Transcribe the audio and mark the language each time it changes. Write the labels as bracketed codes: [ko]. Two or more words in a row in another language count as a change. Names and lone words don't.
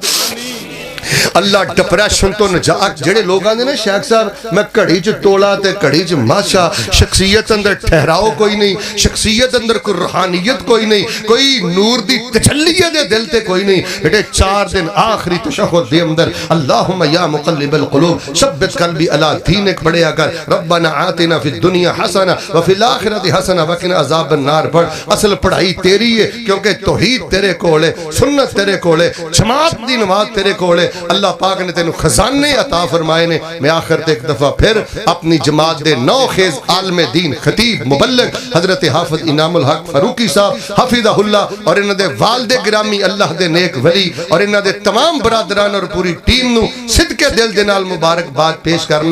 [pa] اللہ ڈپریشن تو نجات جیہڑے لوک آندے نے شیخ صاحب میں گھڑی چ تولہ تے گھڑی چ ماشہ شخصیت اندر ٹھہراؤ کوئی نہیں شخصیت اندر کوئی روحانیت کوئی نہیں کوئی نور دی تجلی دے دل تے کوئی نہیں بیٹے 4 دن آخری تشہد دے اندر [ar] اللهم يا مقلب القلوب ثبت قلبي على دينك [pa] پڑھیا کر [ar] ربنا آتنا في الدنيا حسنة وفي الآخرة حسنة وقنا عذاب النار [pa] پڑھ اصل پڑھائی تیری ہے کیونکہ توحید تیرے کول ہے سنت تیرے کول ہے جماعت دی نماز تیرے کول ہے اللہ پاک نے تینوں خزانے عطا فرمائے نے میں آخر تے ایک دفعہ پھر اپنی جماعت دے نوخیز عالم دین خطیب مبلغ حضرت حافظ انعام الحق فاروقی صاحب حفظہ اللہ اور انہاں دے والد گرامی اللہ دے نیک ولی اور انہاں دے تمام برادران اور پوری ٹیم نوں صدقے دل دے نال مبارکباد پیش کرنا.